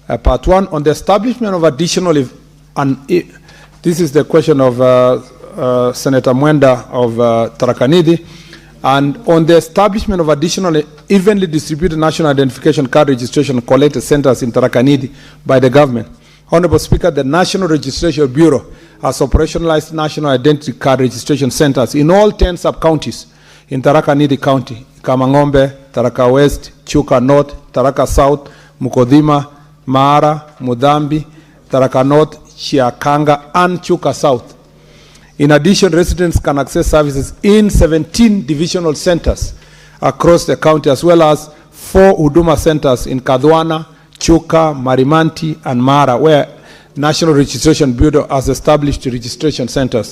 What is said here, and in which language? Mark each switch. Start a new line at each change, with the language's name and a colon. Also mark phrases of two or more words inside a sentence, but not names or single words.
English: Part 1, on the establishment of additional, this is the question of Senator Mwenda of Tharaka Nithi, and on the establishment of additional evenly distributed national identification card registration collector centers in Tharaka Nithi by the government. Honorable Speaker, the National Registration Bureau has operationalized national identity card registration centers in all 10 sub-counties in Tharaka Nithi County: Kamang'ombe, Tharaka West, Chuka North, Tharaka South, Mukodhima, Mara, Mudhambi, Tharaka North, Chiakanga, and Chuka South. In addition, residents can access services in 17 divisional centers across the county, as well as 4 Huduma centers in Kadhwana, Chuka, Marimanti, and Mara, where National Registration Bureau has established registration centers.